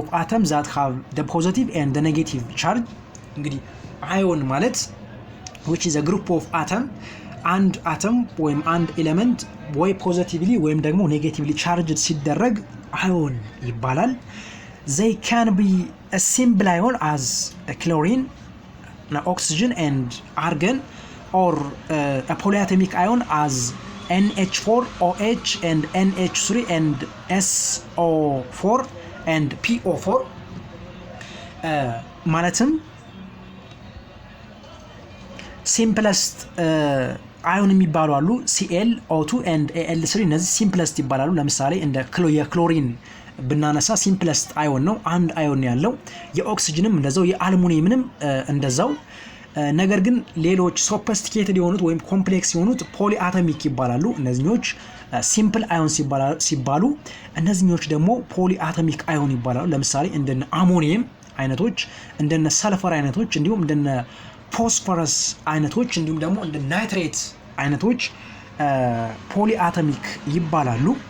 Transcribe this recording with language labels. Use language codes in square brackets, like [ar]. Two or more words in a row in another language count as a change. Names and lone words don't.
[en] atoms that have the positive and the negative charge [am] እንግዲህ ion ማለት [en] which is a group of atom and atom [am] ወይም አንድ ኤሌመንት ወይ [en] positively [am] ወይም ደግሞ [en] negatively charged [am] ሲደረግ ion ይባላል [en] they can be a simple ion as a chlorine oxygen and argon or a polyatomic ion as NH4 OH and NH3 and SO4 and PO4 [am] ማለትም [en] simplest ion [am] የሚባሉ አሉ Cl O2 and Al3 እነዚህ simplest ይባላሉ ለምሳሌ እንደ የክሎሪን ብናነሳ [en] simplest ion [am] ነው አንድ ion ያለው የኦክሲጅንም እንደዛው የአልሙኒየምንም እንደዛው ነገር ግን ሌሎች sophisticated የሆኑት ወይም ኮምፕሌክስ የሆኑት polyatomic ይባላሉ እነዚህኞች [en] simple ions [am] ሲባሉ እነዚህኞች ደግሞ [en] polyatomic ion [am] ይባላሉ ለምሳሌ እንደነ አሞኒየም አይነቶች እንደነ ሰልፈር አይነቶች እንዲሁም እንደነ ፎስፈረስ አይነቶች እንዲሁም ደግሞ እንደ ናይትሬት አይነቶች polyatomic ይባላሉ